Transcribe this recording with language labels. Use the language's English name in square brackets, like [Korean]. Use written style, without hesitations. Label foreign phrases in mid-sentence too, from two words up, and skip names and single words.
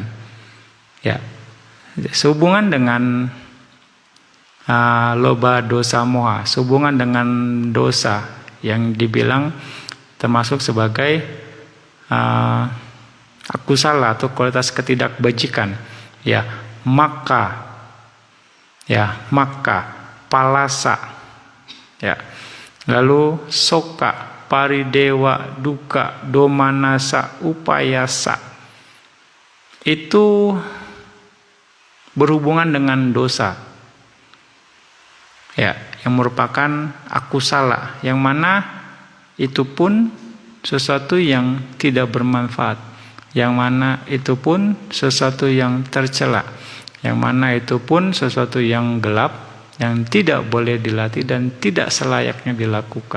[Indonesian] Ya, sehubungan dengan [Pali] loba, dosa, moha, [Indonesian] sehubungan dengan dosa yang dibilang termasuk sebagai aku salah atau kualitas ketidakbajikan. [Pali] Ya, maka, palasa, [Indonesian] ya, lalu [Pali] soka, paridewa, duka, domanasa, upayasa, [Indonesian] itu berhubungan dengan dosa, ya, yang merupakan aku salah, yang mana itu pun sesuatu yang tidak bermanfaat, yang mana itu pun sesuatu yang tercela, yang mana itu pun sesuatu yang gelap, yang tidak boleh dilatih dan tidak selayaknya dilakukan.